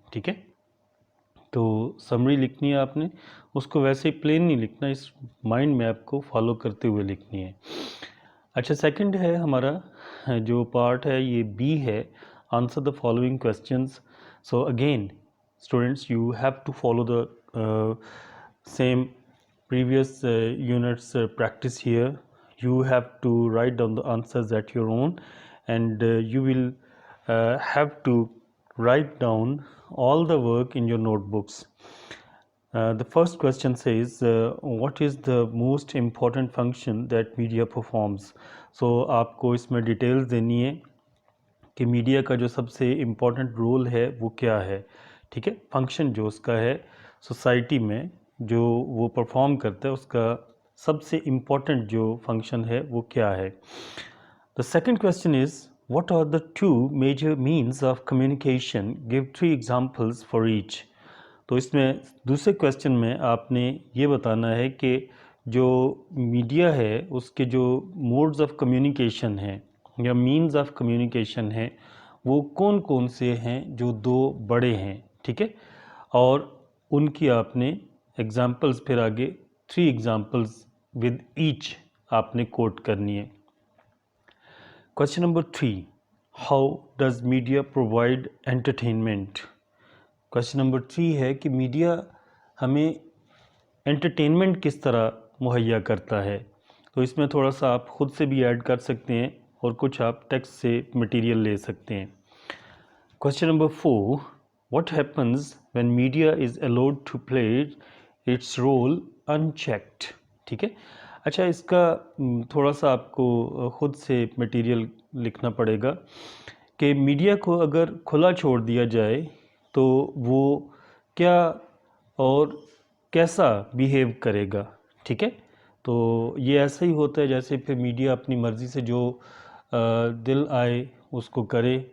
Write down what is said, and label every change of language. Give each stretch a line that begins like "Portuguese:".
Urdu: ٹھیک ہے، تو سمری لکھنی ہے آپ نے، اس کو ویسے ہی پلین نہیں لکھنا، اس مائنڈ میپ کو فالو کرتے ہوئے لکھنی ہے. اچھا، سیکنڈ ہے ہمارا جو پارٹ ہے یہ بی ہے،
English: Answer the following questions. So again students you have to follow the same previous units practice here. You have to write down the answers at your own, and you will have to write down all the work in your notebooks. The first question says, what is the most important function that media performs?
Urdu: So آپ کو اس میں details دینی ہے کہ media کا جو سب سے important role ہے وہ کیا ہے. ٹھیک ہے، فنکشن جو اس کا ہے سوسائٹی میں جو وہ پرفارم کرتا ہے اس کا سب سے امپورٹنٹ جو فنکشن ہے وہ کیا ہے.
English: The second question is what are the two major means of communication, give 3 examples for each.
Urdu: تو اس میں دوسرے کویسچن میں آپ نے یہ بتانا ہے کہ جو میڈیا ہے اس کے جو موڈز آف کمیونیکیشن ہیں یا مینز آف کمیونیکیشن ہیں وہ کون کون سے ہیں جو 2 بڑے ہیں. ٹھیک ہے، اور ان کی آپ نے ایگزامپلس پھر آگے 3 ایگزامپلس ود ایچ آپ نے کوٹ کرنی ہے.
English: Question number 3، how does media provide entertainment.
Urdu: Question number 3 ہے کہ میڈیا ہمیں انٹرٹینمنٹ کس طرح مہیا کرتا ہے. تو اس میں تھوڑا سا آپ خود سے بھی ایڈ کر سکتے ہیں اور کچھ آپ ٹیکسٹ سے مٹیریل لے سکتے ہیں.
English: Question number 4، what happens when media is allowed to play its role unchecked.
Urdu: ٹھیک ہے، اچھا اس کا تھوڑا سا آپ کو خود سے مٹیریل لکھنا پڑے گا کہ میڈیا کو اگر کھلا چھوڑ دیا جائے تو وہ کیا اور کیسا بیہیو کرے گا. ٹھیک ہے، تو یہ ایسا ہی ہوتا ہے جیسے پھر میڈیا اپنی مرضی سے جو دل آئے اس کو کرے.